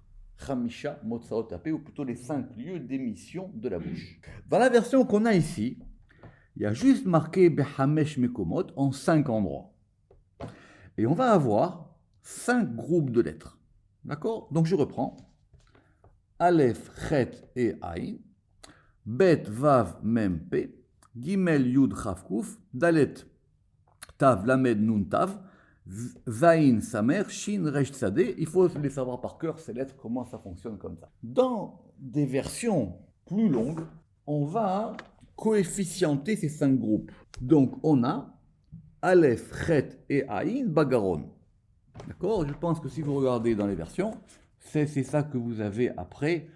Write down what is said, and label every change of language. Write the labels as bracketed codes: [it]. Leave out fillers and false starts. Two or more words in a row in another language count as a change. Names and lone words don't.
[he] חמישה מוצאות הפה, [fr] ou plutôt les 5 lieux d'émission de la bouche. Dans la version qu'on a ici, il y a juste marqué [he] בחמש מקומות [fr] en 5 endroits. Et on va avoir 5 groupes de lettres. D'accord? Donc je reprends. Aleph, Chet et Aïn. Bet, Vav, Mem, Pe. Gimel, Yud, Chav, Kuf. Dalet, Tav, Lamed, Nun, Tav. Zain, Samer, Shin, Resh, Tzadeh. Il faut les savoir par cœur, ces lettres, comment ça fonctionne comme ça. Dans des versions plus longues, on va coefficienter ces 5 groupes. Donc on a Aleph, Chet et Aïn, Bagaron. D'accord? Je pense que si vous regardez dans les versions, c'est ça que vous avez après.